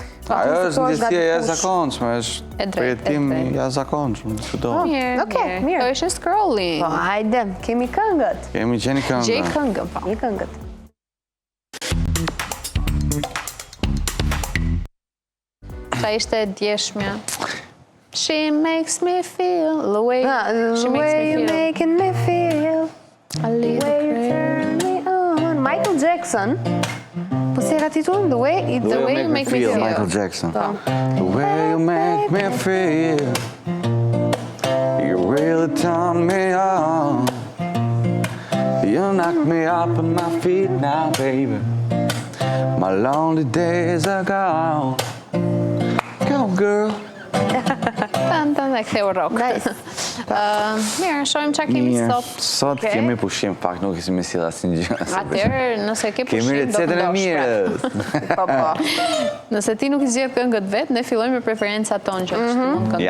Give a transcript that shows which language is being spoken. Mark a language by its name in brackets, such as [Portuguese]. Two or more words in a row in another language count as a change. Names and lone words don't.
[Albanian] Ajo është ndjesie e jashtëzakonshme, është përjetim i jashtëzakonshëm, çdo. Okej, mirë. Është scrolling. Po, hajde, kemi këngët. Kemi qenë këngë. Gjej këngën, po. Një këngët. Ta ishte e djeshmja. [English] She makes me feel the way you're making me feel. A little turn me on. Michael Jackson. [Albanian] Po si era titullin? [English] The way you make me feel. Michael Jackson. The way you make me feel. You really turn me on. You knock me up on my feet now, baby. My lonely days are gone. Go, girl. [Albanian] Dhe ktheu rock. Mirë, shohim çka kemi sot. Sot kemi pushim, pak nuk kemi sjell asnjë gjë. Atëherë, nëse ke pushim, kemi recetën e mirë. Po. Nëse ti nuk i zgjedh këngët vet, ne fillojmë me preferencat tonë që mund të këndoj.